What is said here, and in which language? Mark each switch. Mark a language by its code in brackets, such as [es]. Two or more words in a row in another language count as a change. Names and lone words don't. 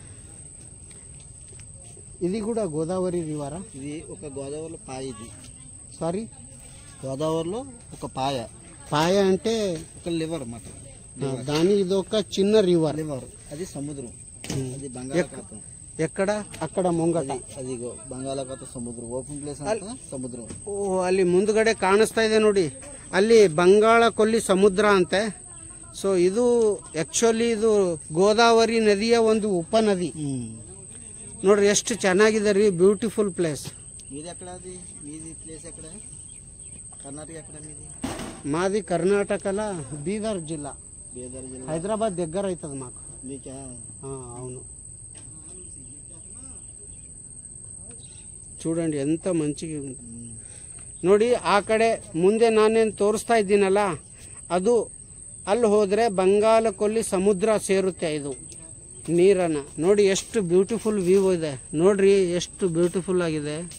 [te] ఇది కూడా గోదావరి రివరా? ఇది ఒక గోదావరిలో పాయ. ఇది సారీ, గోదావరిలో ఒక పాయ. పాయ అంటే ఒక లివర్ అన్నమాట. దాని ఇది ఒక చిన్న రివర్. లివర్ అది సముద్రం. అది బంగాళాఖాతం. ఎక్కడ? అక్కడ ముంగట. [kn] అది ಬಂಗಾಳಾಖಾತ ಸಮುದ್ರ. [en] open place [kn] ಅಂತ ಸಮುದ್ರ. ಓ, ಅಲ್ಲಿ ಮುಂದ್ಗಡೆ ಕಾಣಿಸ್ತಾ ಇದೆ ನೋಡಿ, ಅಲ್ಲಿ ಬಂಗಾಳ ಕೊಲ್ಲಿ ಸಮುದ್ರ ಅಂತೆ. ಸೊ ಇದು ಆಕ್ಚುಲಿ ಇದು ಗೋದಾವರಿ ನದಿಯ ಒಂದು ಉಪನದಿ. ನೋಡ್ರಿ ಎಷ್ಟು ಚೆನ್ನಾಗಿದೆ ರೀ, [en] beautiful place. [te] మీది ఎక్కడ? అది మీది ప్లేస్ ఎక్కడ? కర్ణాటక ఎక్కడ మీది? మాది కర్ణాటకలో బీదర్ జిల్లా. బీదర్ జిల్లా. హైదరాబాద్ దగ్గర అవుతుంది మాకు. మీకా? అవును. చూడండి ఎంత మంచిగా ఉంది ನೋಡಿ. [kn] ಆ ಕಡೆ ಮುಂದೆ ನಾನೇನು ತೋರಿಸ್ತಾ ಇದ್ದೀನಲ್ಲ, ಅದು ಅಲ್ಲಿ ಹೋದರೆ ಬಂಗಾಳ ಕೊಲ್ಲಿ ಸಮುದ್ರ ಸೇರುತ್ತೆ. ಇದು ನೀರನ್ನ ನೋಡಿ ಎಷ್ಟು [en] beautiful view [kn] ಇದೆ. ನೋಡ್ರಿ ಎಷ್ಟು ಬ್ಯೂಟಿಫುಲ್ ಆಗಿದೆ.